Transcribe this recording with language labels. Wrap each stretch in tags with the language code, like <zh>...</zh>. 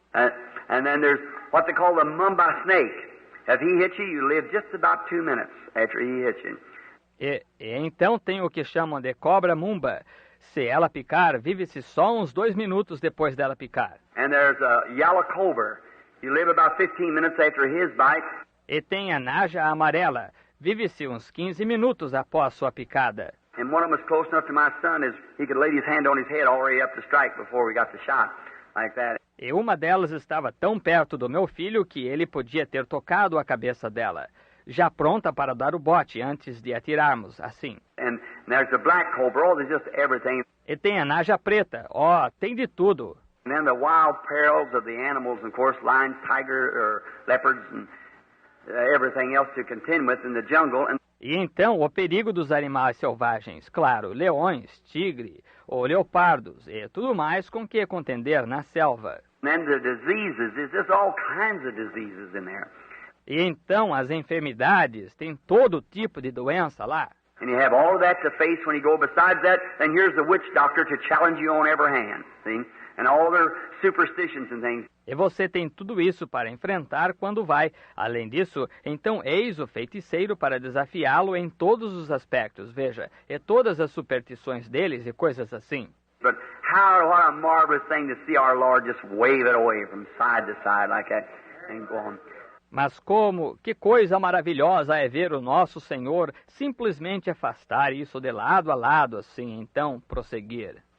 <en>And then there's what they call the mamba snake. If he hits you, you live just about 2 minutes after he hits you.</en> <pt>E então tem o que chamam de cobra mumba. Se ela picar, vive-se só uns 2 minutos depois dela picar.</pt> <en>And there's a yellow cobra. You live about 15 minutes after his bite.</en> <pt>E tem a naja amarela. Vive-se uns 15 minutos após sua picada.</pt> <en>And one of them was close enough to my son as he could lay his hand on his head already up to strike before we got the shot, like that.</en> <pt>E uma delas estava tão perto do meu filho que ele podia ter tocado a cabeça dela, já pronta para dar o bote antes de atirarmos, assim.</pt> <en>And there's the black cobra. Oh, there's just everything.</en> <pt>E tem a naja preta. Tem de tudo.</pt> <en>And then the wild perils of the animals, of course, lions, tiger, or leopards, and everything else to contend with in the jungle. And</en> <pt>E então o perigo dos animais selvagens, claro, leões, tigre ou leopardos e tudo mais com que contender na selva.</pt> <en>then the diseases, there's just all kinds of diseases in there.</en> <pt>E então as enfermidades, tem todo tipo de doença lá.</pt> <en>And you have all of that to face when you go. Besides that, then here's the witch doctor to challenge you on every hand, see? And all their superstitions and things.</en> <pt>E você tem tudo isso para enfrentar quando vai. Além disso, então eis o feiticeiro para desafiá-lo em todos os aspectos, veja, e todas as superstições deles e coisas assim.</pt> <en>But what a marvelous thing to see our Lord just wave it away from side to side like that and go on.</en> <pt>Mas que coisa maravilhosa é ver o nosso Senhor simplesmente afastar isso de lado a lado, assim, então prosseguir.</pt>